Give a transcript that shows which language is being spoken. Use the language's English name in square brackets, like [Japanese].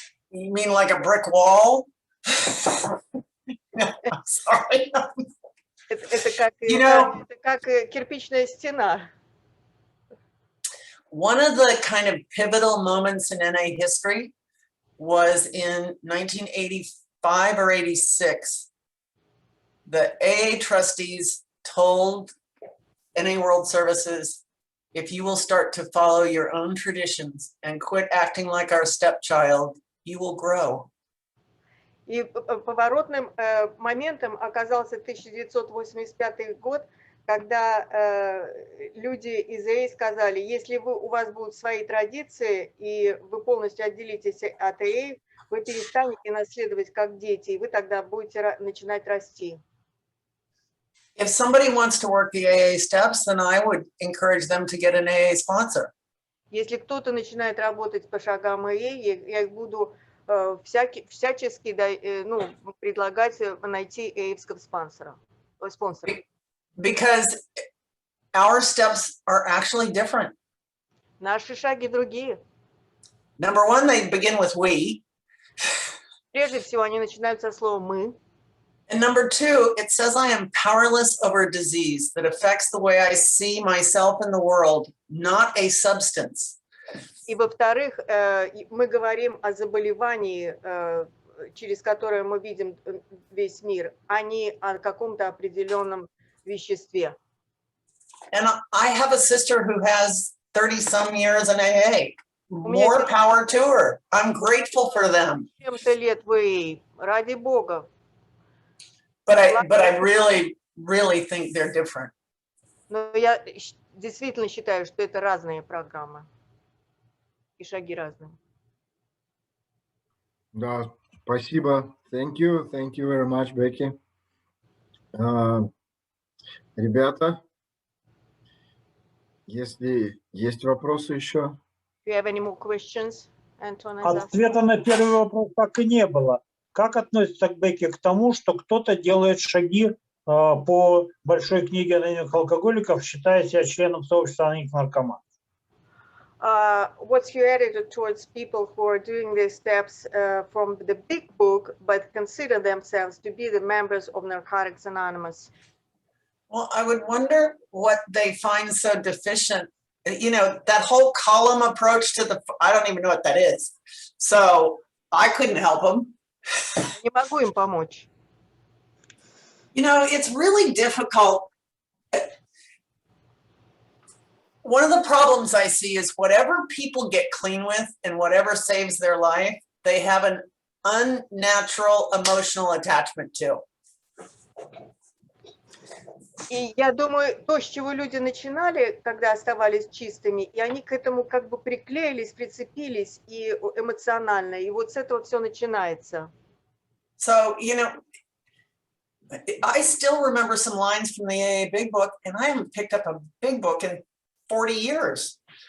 [English] You mean like a brick wall? No, I'm sorry. [Russian] Это как кирпичная стена. [English] One of the kind of pivotal moments in NA history was in 1985 or 86. The AA trustees told NA World Services, if you will start to follow your own traditions and quit acting like our stepchild, you will grow. [Russian] И поворотным моментом оказался 1985 год, когда люди из АА сказали, если у вас будут свои традиции, и вы полностью отделитесь от АА, вы перестанете наследовать как дети, и вы тогда будете начинать расти. [English] If somebody wants to work the AA steps, then I would encourage them to get an AA sponsor. [Russian] Если кто-то начинает работать по шагам АА, я их буду всячески предлагать найти ААевского спонсора. [English] Because our steps are actually different. [Russian] Наши шаги другие. [English] Number one, they begin with we. [Russian] Прежде всего, они начинаются со слова «мы». [English] And number two, it says I am powerless over a disease that affects the way I see myself in the world, not a substance. [Russian] И во-вторых, мы говорим о заболевании, через которое мы видим весь мир, а не о каком-то определенном веществе. [English] And I have a sister who has 30-some years in AA. More power to her. I'm grateful for them. [Russian] Чем-то лет в АА, ради Бога. [English] But I really think they're different. [Russian] Но я действительно считаю, что это разные программы. И шаги разные. Да, спасибо. [English] Thank you very much, Бэкки. [Russian] Ребята, если есть вопросы еще? [English] Do you have any more questions, Anton? [Russian] Ответа на первый вопрос так и не было. Как относится Бэкки к тому, что кто-то делает шаги по большой книге анонимных алкоголиков, считая себя членом сообщества анонимных наркоманов? [English] What's your attitude towards people who are doing these steps from the big book, but consider themselves to be the members of Narcotics Anonymous? Well, I would wonder what they find so deficient. You know, that whole column approach to I don't even know what that is. So I couldn't help them. [Russian] Не могу им помочь. [English] You know, it's really difficult. One of the problems I see is whatever people get clean with and whatever saves their life, they have an unnatural emotional attachment to. [Russian] И я думаю, то, с чего люди начинали, когда оставались чистыми, и они к этому как бы приклеились, прицепились и эмоционально, и вот с этого все начинается. [English] So, you know, I still remember some lines from the AA Big Book, and I haven't picked up a big book in 40 years.